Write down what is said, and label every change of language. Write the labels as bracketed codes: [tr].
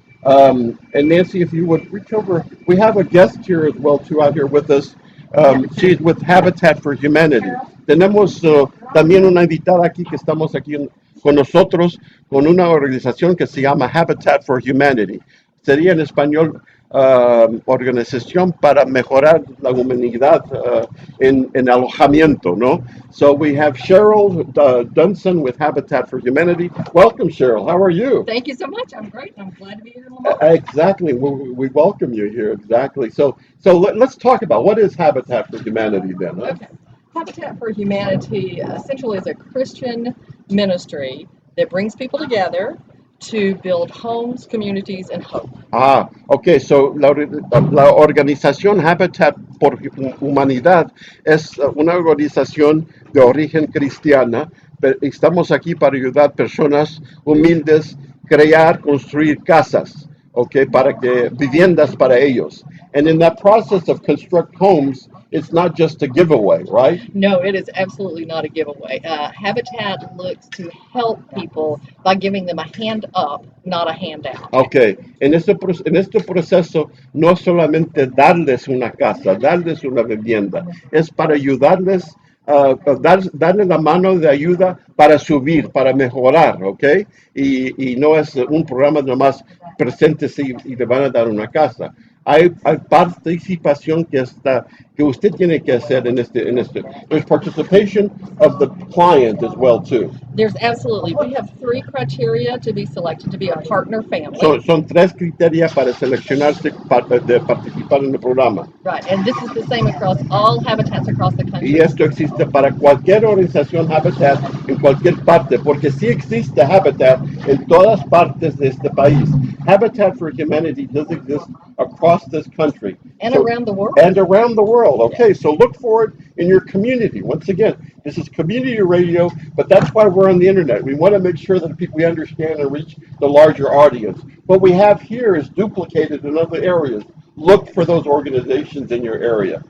[en] And Nancy, if you would reach over, we have a guest here as well too out here with us. She's with Habitat for Humanity. [es] Tenemos también una invitada aquí que estamos aquí con nosotros con una organización que se llama Habitat for Humanity. Sería en español organización para mejorar la humanidad en alojamiento, ¿no? [en] So we have Cheryl Dunson with Habitat for Humanity. Welcome, Cheryl. How are you? Thank you so much. I'm great. I'm glad to be here in Lamar. Exactly. We welcome you here. Exactly. So let's talk about what is Habitat for Humanity then. Huh? Okay. Habitat for Humanity essentially is a Christian ministry that brings people together to build homes, communities, and hope. Okay. So [es] la organización Habitat por Humanidad es una organización de origen cristiana. Estamos aquí para ayudar personas humildes, crear, construir casas, okay, para que viviendas para ellos. [en] And in that process of construct homes, it's not just a giveaway, right? No, it is absolutely not a giveaway. Habitat looks to help people by giving them a hand up, not a handout. [es] Ok, en este proceso no es solamente darles una casa, darles una vivienda, es para ayudarles, darles la mano de ayuda para subir, para mejorar, ¿ok? Y no es un programa nomás presente y le van a dar una casa. Hay participación que usted tiene que hacer en este. [en] There's participation of the client as well too. There's absolutely, we have 3 criteria to be selected to be a partner family. [es] Son tres criterios para seleccionarse de participar en el programa. [en] Right, and this is the same across all habitats across the country. [es] Y esto existe para cualquier organización Habitat en cualquier parte, porque sí existe Habitat en todas partes de este país. [en] Habitat for Humanity does exist across this country. And So- around the world. And around the world. Okay, so look for it in your community. Once again, this is community radio, but that's why we're on the internet. We want to make sure that we understand and reach the larger audience. What we have here is duplicated in other areas. Look for those organizations in your area.